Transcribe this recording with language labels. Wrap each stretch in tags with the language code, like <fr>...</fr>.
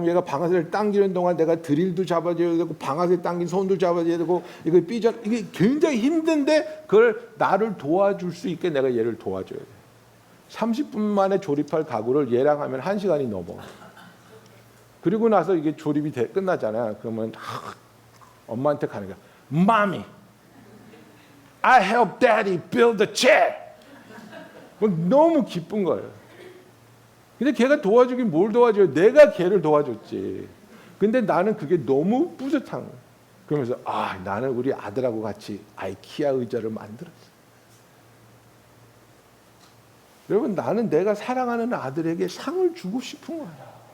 <ko>그럼 얘가 방아쇠를 당기는 동안 내가 드릴도 잡아줘야 되고 방아쇠 당긴 손도 잡아줘야 되고 이거 이게 굉장히 힘든데 그걸 나를 도와줄 수 있게 내가 얘를 도와줘야 돼. 30분 만에 조립할 가구를 얘랑 하면 1시간이 넘어. 그리고 나서 이게 조립이 끝나잖아요. 그러면 엄마한테 가는 거야.</ko> <en>Mommy, I helped Daddy build the chair.</en> <ko>너무 기쁜 거예요. 근데 걔가 도와주긴 뭘 도와줘요? 내가 걔를 도와줬지. 근데 나는 그게 너무 뿌듯한 거예요. 그러면서 나는 우리 아들하고 같이 아이키아 의자를 만들었어. 여러분, 나는 내가 사랑하는 아들에게 상을 주고 싶은 거야.</ko>